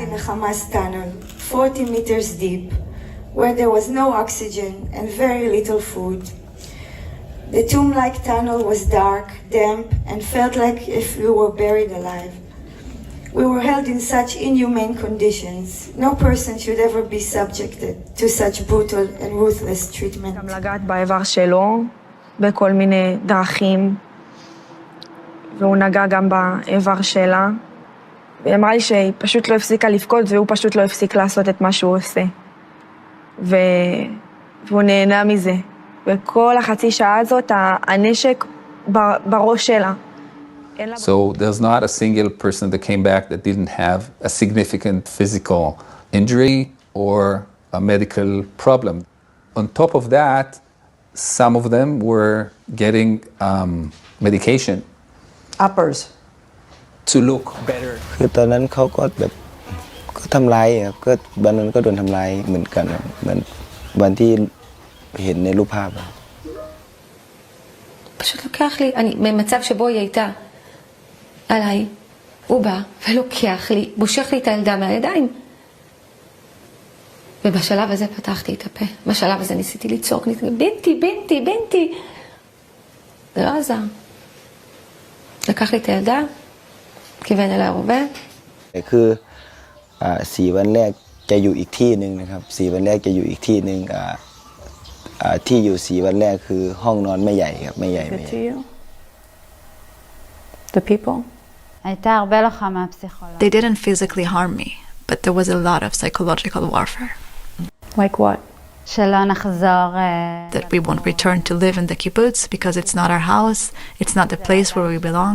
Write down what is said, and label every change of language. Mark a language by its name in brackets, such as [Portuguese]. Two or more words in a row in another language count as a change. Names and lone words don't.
[English] In a Hamas tunnel, 40 meters deep, where there was no oxygen and very little food. The tomb-like tunnel was dark, damp, and felt like if we were buried alive. We were held in such inhumane conditions. No person should ever be subjected to such brutal and ruthless treatment. [Hebrew] גם לגעת באיבר שלו בכל מיני דרכים, והוא נגע גם באיבר שלה. והיא אמרה לי שהיא פשוט לא הפסיקה לבכות, והוא פשוט לא הפסיק לעשות את מה שהוא עושה. והוא נהנה מזה. וכל החצי שעה הזאת, הנשק בראש שלה. [English] So there's not a single person that came back that didn't have a significant physical injury or a medical problem. On top of that, some of them were getting medication. Uppers. To look better. [Thai] คือตอนนั้นเขาก็แบบก็ทำร้ายครับก็วันนั้นก็โดนทำร้ายเหมือนกันเหมือนวันที่เห็นในรูปภาพ [Hebrew] פשוט לוקח לי, אני במצב שבו היא הייתה עליי, הוא בא ולוקח לי, בושך לי את הילדה מהידיים. ובשלב הזה פתחתי את הפה, בשלב הזה ניסיתי לצעוק, בנתי, בנתי, בנתי. זה לא עזר. לקח לי את הילדה, כיוון אליי הרובה. [Thai] คือ4 วันแรกจะอยู่อีกที่นึงนะครับ4 วันแรกจะอยู่อีกที่นึงที่อยู่4 วันแรกคือห้องนอนไม่ใหญ่ครับไม่ใหญ่ [English] The people. They didn't physically harm me, but there was a lot of psychological warfare. Like what? That we won't return to live in the kibbutz because it's not our house, it's not the place where we belong.